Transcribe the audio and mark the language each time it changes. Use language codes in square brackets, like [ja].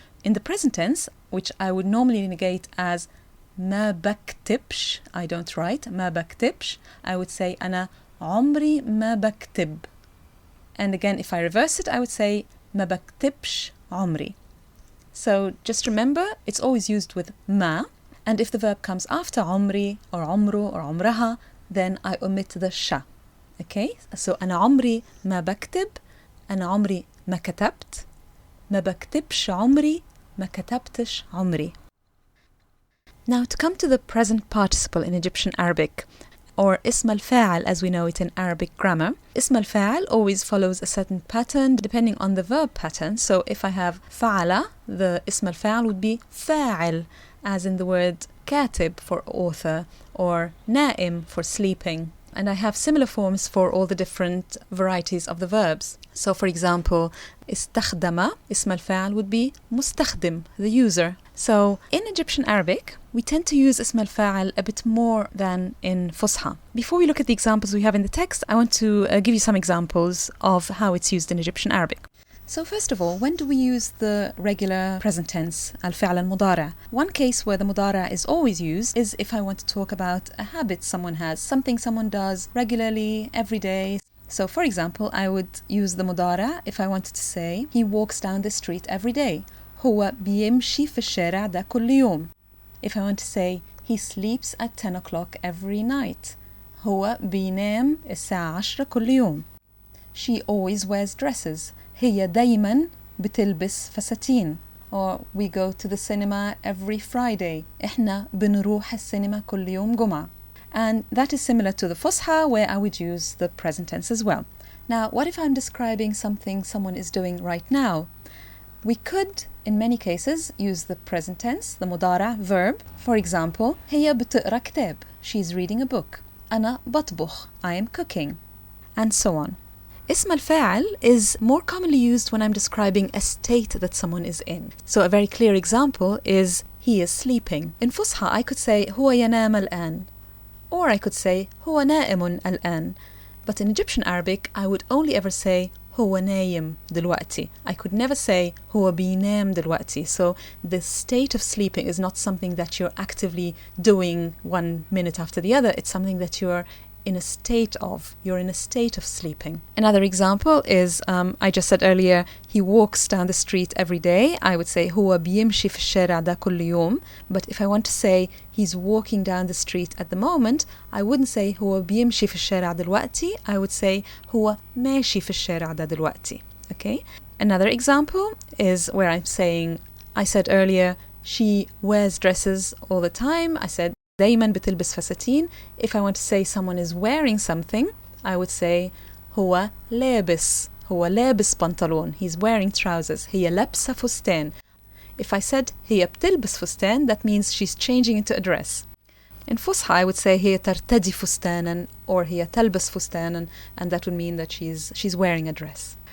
[en] In the present tense, which I would normally negate as [ar] ما بكتبش, [en] I don't write, ما بكتبش, I would say [ar] أنا عمري ما بكتب. [en] And again, if I reverse it, I would say [ar] ما بكتبش عمري. [en] So just remember, it's always used with ما. And if the verb comes after عمري or عمره or عمرها, then I omit the شا. Okay? [ar] So أنا عمري ما بكتب، أنا عمري ما كتبت، ما بكتبش عمري، ما كتبتش عمري. [en] Now to come to the present participle in Egyptian Arabic, or اسم الفاعل as we know it in Arabic grammar. اسم الفاعل always follows a certain pattern depending on the verb pattern. So if I have فعل, the اسم الفاعل would be فاعل, as in the word كاتب for author, or نائم for sleeping. And I have similar forms for all the different varieties of the verbs. So for example, استخدم, اسم الفاعل would be مستخدم, the user. So in Egyptian Arabic, we tend to use اسم الفاعل a bit more than in فصحى. Before we look at the examples we have in the text, I want to give you some examples of how it's used in Egyptian Arabic. So first of all, when do we use the regular present tense, الفعل المضارع? One case where the مضارع is always used is if I want to talk about a habit someone has, something someone does regularly, every day. So for example, I would use the مضارع if I wanted to say he walks down the street every day. [ar] هو بيمشي في الشارع ده كل يوم. [en] If I want to say he sleeps at 10 o'clock every night. [ar] هو بينام الساعة 10 كل يوم. [en] She always wears dresses. [ar] هي دايما بتلبس فساتين. [en] Or we go to the cinema every Friday. [ar] إحنا بنروح السينما كل يوم جمعة. [en] And that is similar to the فصحى, where I would use the present tense as well. Now, what if I'm describing something someone is doing right now? We could, in many cases, use the present tense, the مضارع verb. For example, [ar] هي بتقرأ كتاب. [en] She's reading a book. [ar] أنا بطبخ. [en] I am cooking. And so on. اسم الفاعل is more commonly used when I'm describing a state that someone is in. So a very clear example is he is sleeping. In فصحى, I could say [ar] هو ينام الآن. [en] Or I could say [ar] هو نائم الآن. [en] But in Egyptian Arabic, I would only ever say [ar] هو نايم دلوقتي. [en] I could never say [ar] هو بينام دلوقتي. [en] So the state of sleeping is not something that you're actively doing 1 minute after the other. It's something that you're in a state of. You're in a state of sleeping. Another example is, I just said earlier, he walks down the street every day. I would say [ar] هو بيمشي في الشارع ده كل يوم. [en] But if I want to say he's walking down the street at the moment, I wouldn't say [ar] هو بيمشي في الشارع دلوقتي. [en] I would say [ar] هو ماشي في الشارع ده دلوقتي. [en] Okay? Another example is where I'm saying, I said earlier, she wears dresses all the time. I said [ar] دايما بتلبس فساتين. [en] If I want to say someone is wearing something, I would say [ar] هو لابس بنطلون. [en] He's wearing trousers. [ar] هي لابسة فستان. [en] If I said [ar] هي بتلبس فستان, [en] that means she's changing into a dress. In فصحى, I would say [ar] هي ترتدي فستانا, [en] or [ar] هي تلبس فستانا, [en] and that would mean that she's wearing a dress.